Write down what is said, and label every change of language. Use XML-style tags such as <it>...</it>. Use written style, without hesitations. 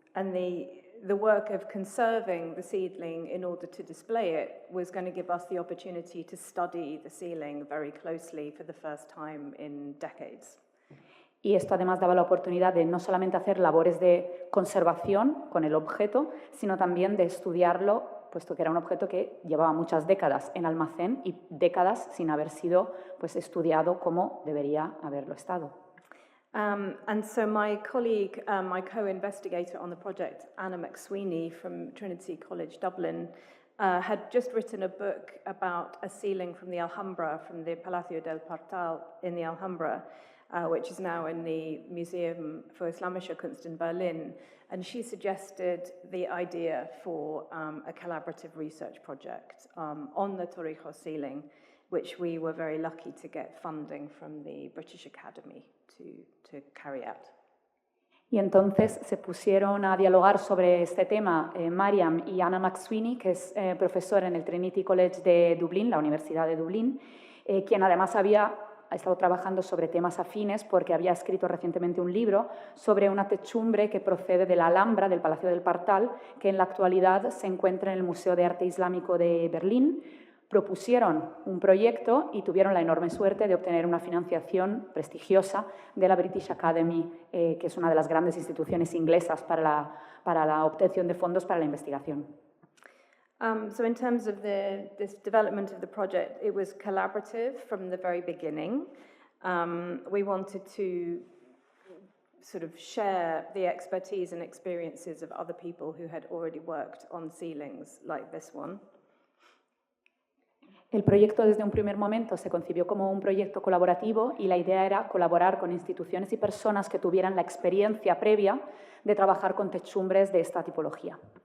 <en>And the work of conserving the seedling in order to display it was going to give us the opportunity to study the ceiling very closely for the first time in decades.</en> <es>Y esto además daba la oportunidad de no solamente hacer labores de conservación con el objeto, sino también de estudiarlo, puesto que era un objeto que llevaba muchas décadas en almacén y décadas sin haber sido pues, estudiado como debería haberlo estado.</es> <en>And so my colleague, my co-investigator on the project, Anna McSweeney from Trinity College Dublin, had just written a book about a ceiling from the Alhambra, from the Palacio del Partal in the Alhambra, which is now in the Museum für Islamische Kunst in Berlin. And she suggested the idea for a collaborative research project on the Torrijos ceiling, which we were very lucky to get funding from the British Academy to carry out.</en> <es>Y entonces se pusieron a dialogar sobre este tema Mariam y Anna McSweeney, que es profesora en el Trinity College de Dublín, la Universidad de Dublín, quien además ha estado trabajando sobre temas afines porque había escrito recientemente un libro sobre una techumbre que procede de la Alhambra, del Palacio del Partal, que en la actualidad se encuentra en el Museo de Arte Islámico de Berlín. Propusieron un proyecto y tuvieron la enorme suerte de obtener una financiación prestigiosa de la British Academy, que es una de las grandes instituciones inglesas para la obtención de fondos para la investigación.</es> <en>So in terms of this development of the project, it was collaborative from the very beginning. We wanted to sort of share the expertise and experiences of other people who had already worked on ceilings like this one.</en> <es>El proyecto desde un primer momento se concibió como un proyecto colaborativo y la idea era colaborar con instituciones y personas que tuvieran la experiencia previa de trabajar con techumbres de esta tipología.</es>